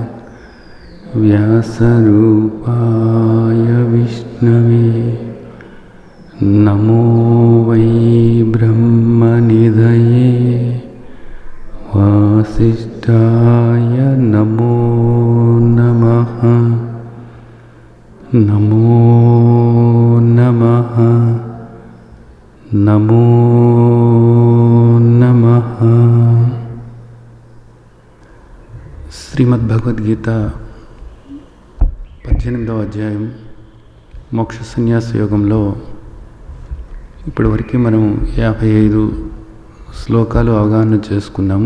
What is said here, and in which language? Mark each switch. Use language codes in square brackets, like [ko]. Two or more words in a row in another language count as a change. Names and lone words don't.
[sa] व्यासरूपाय विष्णवे नमो वै ब्रह्मनिधये वासिष्ठाय नमो नमः। नमो नमः नमो नमः। [te] శ్రీమద్భగవద్గీత 18వ అధ్యాయం మోక్ష సన్యాస యోగంలో ఇప్పటివరకు మనం 55 శ్లోకాలు అవగాహన చేసుకున్నాము.